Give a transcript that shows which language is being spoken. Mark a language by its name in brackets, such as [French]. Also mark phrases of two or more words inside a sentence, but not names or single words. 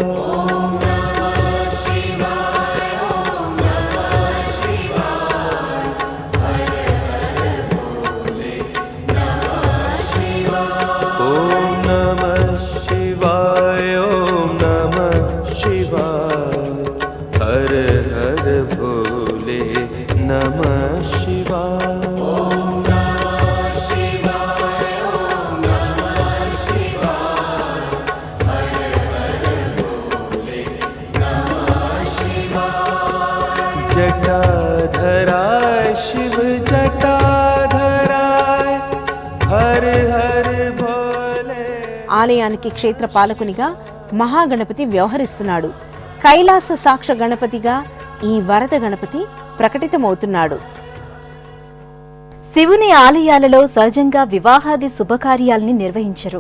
[Sanskrit] ఓం నమః శివాయ ఓం నమః శివాయ హర హర భోలే నమః శివాయ. जटाधराय शिव जटाधराय हर हर भोले. [Telugu] ఆలయానికి క్షేత్ర పాలకునిగా మహాగణపతి వ్యవహరిస్తున్నాడు. కైలాస సాక్ష గణపతిగా ఈ వరద గణపతి ప్రకటితమవుతున్నాడు. శివుని ఆలయాలలో సహజంగా వివాహాది శుభకార్యాల్ని నిర్వహించరు.